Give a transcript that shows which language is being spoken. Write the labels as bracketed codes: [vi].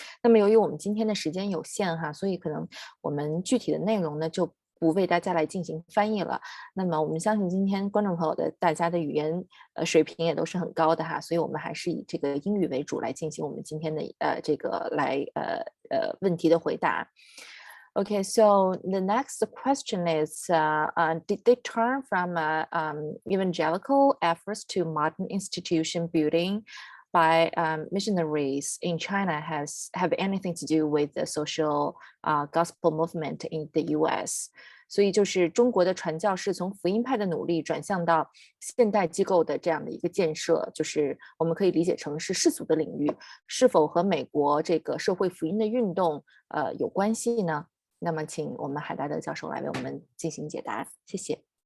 [zh] 那么由于我们今天的时间有限哈，所以可能我们具体的内容呢就不为大家来进行翻译了。那么我们相信今天观众朋友的大家的语言水平也都是很高的哈，所以我们还是以这个英语为主来进行我们今天的这个问题的回答。 [en] Okay, so the next question is, did they turn from evangelical efforts to modern institution building by missionaries in China have anything to do with the social gospel movement in the U.S.? [zh] 所以就是中国的传教士从福音派的努力转向到现代机构的这样的一个建设，就是我们可以理解成是世俗的领域，是否和美国这个社会福音的运动有关系呢？那么，请我们海达德教授来为我们进行解答，谢谢。